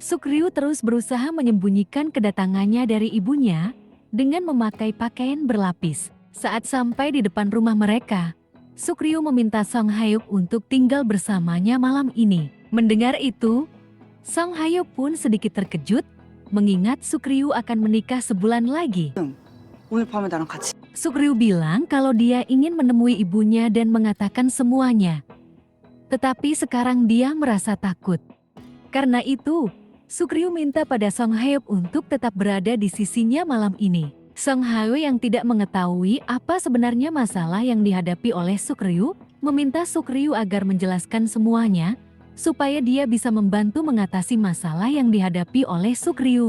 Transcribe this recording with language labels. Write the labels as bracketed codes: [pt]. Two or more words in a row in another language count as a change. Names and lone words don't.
[id] Sukryu terus berusaha menyembunyikan kedatangannya dari ibunya dengan memakai pakaian berlapis. Saat sampai di depan rumah mereka, Sukryu meminta Sang Hyo untuk tinggal bersamanya malam ini. Mendengar itu, Sang Hyo pun sedikit terkejut mengingat Sukryu akan menikah sebulan lagi. [ko] 오늘 밤에 나랑 같이 [id] Sukriu bilang kalau dia ingin menemui ibunya dan mengatakan semuanya. Tetapi sekarang dia merasa takut. Karena itu, Sukriu minta pada Song Hae untuk tetap berada di sisinya malam ini. Song Hae yang tidak mengetahui apa sebenarnya masalah yang dihadapi oleh Sukriu, meminta Sukriu agar menjelaskan semuanya, supaya dia bisa membantu mengatasi masalah yang dihadapi oleh Sukriu.